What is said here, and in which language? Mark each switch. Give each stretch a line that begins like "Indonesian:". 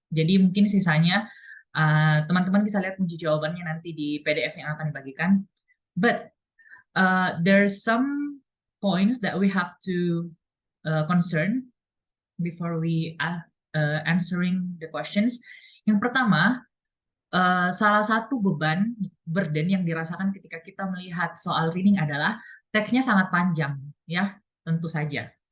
Indonesian: Jadi mungkin sisanya teman-teman bisa lihat kunci jawabannya nanti di PDF yang akan dibagikan.
English: But there's some points that we have to concern before we answering the questions.
Indonesian: Yang pertama, salah satu burden yang dirasakan ketika kita melihat soal reading adalah teksnya sangat panjang, ya, tentu saja.